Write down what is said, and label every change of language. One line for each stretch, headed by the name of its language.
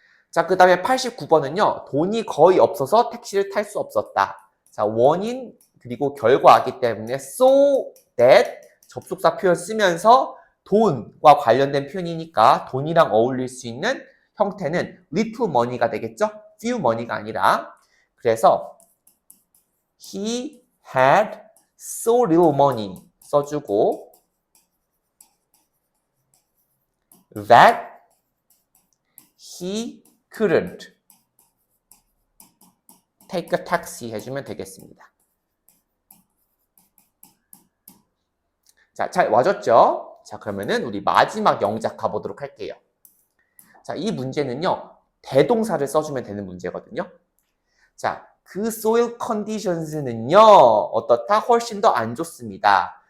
Korean: 자, 그 다음에 89번은요. 돈이 거의 없어서 택시를 탈 수 없었다. 자, 원인 그리고 결과이기 때문에 so that 접속사 표현 쓰면서 돈과 관련된 표현이니까 돈이랑 어울릴 수 있는 형태는 little money가 되겠죠? few money가 아니라. 그래서
English: he had so little money
Korean: 써주고
English: that he couldn't take a taxi
Korean: 해주면 되겠습니다. 자, 잘 와줬죠? 자, 그러면은 우리 마지막 영작 가보도록 할게요. 자, 이 문제는요, 대동사를 써주면 되는 문제거든요. 자, 그 soil conditions는요, 어떻다? 훨씬 더 안 좋습니다.